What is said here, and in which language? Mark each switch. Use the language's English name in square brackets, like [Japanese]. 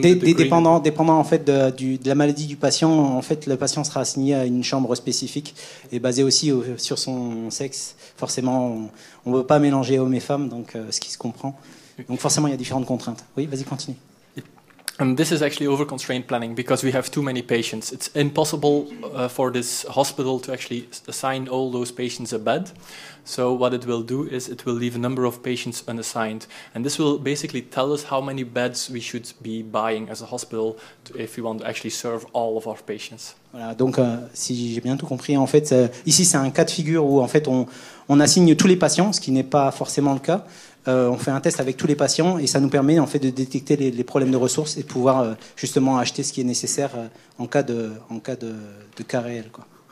[French] Dépendant en fait de la maladie du patient, en fait le patient sera assigné à une chambre spécifique et basé aussi sur son sexe. Forcément, on ne veut pas mélanger hommes et femmes, donc ce qui se comprend. Donc forcément, il y a différentes contraintes. Oui, vas-y, continue. [English] This is actually over-constraint planning because we have too many patients. It's impossible for this hospital to actually assign all those patients a bed. So what it will do is it will leave a number of patients unassigned. And this will basically tell us how many beds we should be buying as a hospital if we want to actually serve all of our patients. [French] Voilà, donc si j'ai bien tout compris, en fait, ici c'est un cas de figure où en fait on assigne tous les patients, ce qui n'est pas forcément le cas. On fait un test avec tous les patients et ça nous permet en fait de détecter les problèmes de ressources et de pouvoir justement acheter ce qui est nécessaire en cas de cas réel, quoi.